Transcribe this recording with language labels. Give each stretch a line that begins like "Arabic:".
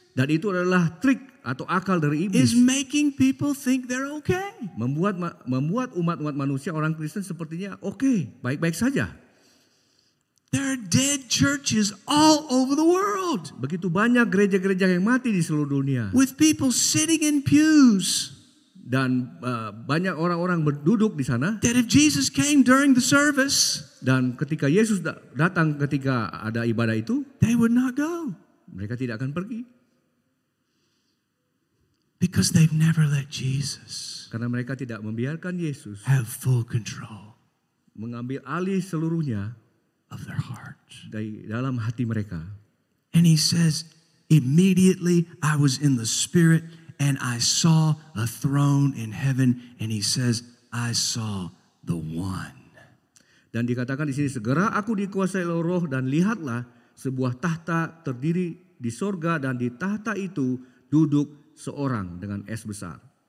Indonesian: Dan itu adalah trik atau akal dari
English: is
Indonesian: iblis.
English: making people think they're okay.
Indonesian: Membuat umat-umat manusia, orang Kristen sepertinya oke, baik-baik saja.
English: There are dead churches all over the world
Indonesian: Begitu banyak gereja-gereja yang mati di seluruh dunia.
English: with people sitting in pews
Indonesian: Dan banyak orang-orang berduduk di sana.
English: that if Jesus came during the service,
Indonesian: Dan ketika Yesus datang ketika ada ibadah itu,
English: they would not go
Indonesian: mereka tidak akan pergi.
English: because they've never let Jesus
Indonesian: Karena mereka tidak membiarkan Yesus
English: have full control
Indonesian: mengambil alih seluruhnya
English: of their hearts.
Indonesian: dari dalam hati mereka.
English: And he says, immediately I was in the spirit and I saw a throne in heaven. And he says, I saw the one.
Indonesian: Dan dikatakan di sini, segera aku dikuasai oleh Roh dan lihatlah sebuah tahta terdiri di sorga dan di tahta itu duduk seorang dengan es besar.